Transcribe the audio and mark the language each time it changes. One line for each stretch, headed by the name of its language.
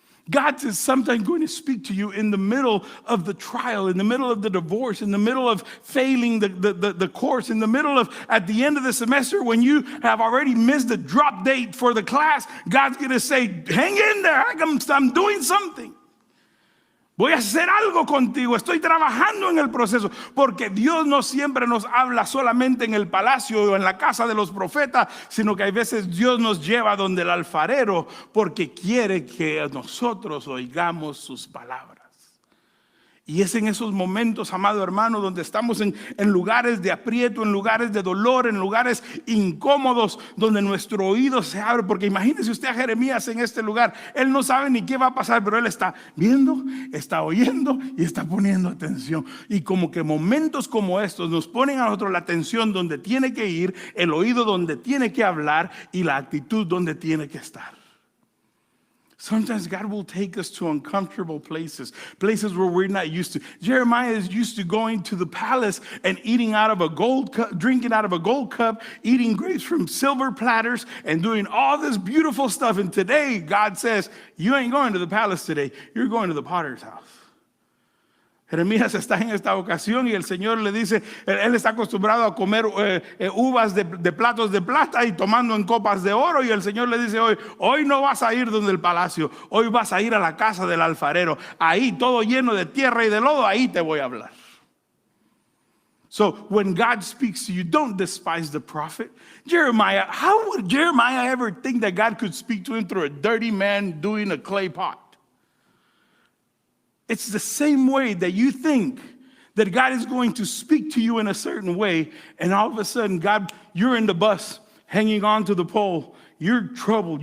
English: God is sometimes going to speak to you in the middle of the trial, in the middle of the divorce, in the middle of failing the course, in the middle of, at the end of the semester, when you have already missed the drop date for the class, God's going to say, hang in there, I'm doing something.
Spanish: Voy a hacer algo contigo, estoy trabajando en el proceso, porque Dios no siempre nos habla solamente en el palacio o en la casa de los profetas, sino que hay veces Dios nos lleva donde el alfarero, porque quiere que nosotros oigamos sus palabras. Y es en esos momentos, amado hermano, donde estamos en lugares de aprieto, en lugares de dolor, en lugares incómodos, donde nuestro oído se abre. Porque imagínese usted a Jeremías en este lugar. Él no sabe ni qué va a pasar, pero él está viendo, está oyendo y está poniendo atención. Y como que momentos como estos nos ponen a nosotros la atención donde tiene que ir, el oído donde tiene que hablar y la actitud donde tiene que estar.
English: Sometimes God will take us to uncomfortable places where we're not used to. Jeremiah is used to going to the palace and eating out of a gold cup, drinking out of a gold cup, eating grapes from silver platters, and doing all this beautiful stuff. And today, God says, you ain't going to the palace today. You're going to the potter's house.
Spanish: Jeremías está en esta ocasión y el Señor le dice, él está acostumbrado a comer uvas de platos de plata y tomando en copas de oro, y el Señor le dice hoy no vas a ir donde el palacio, hoy vas a ir a la casa del alfarero, ahí todo lleno de tierra y de lodo, ahí te voy a hablar.
English: So when God speaks to you, don't despise the prophet. Jeremiah, how would Jeremiah ever think that God could speak to him through a dirty man doing a clay pot? It's the same way that you think that God is going to speak to you in a certain way, and all of a sudden, God, you're in the bus, hanging on to the pole. You're troubled.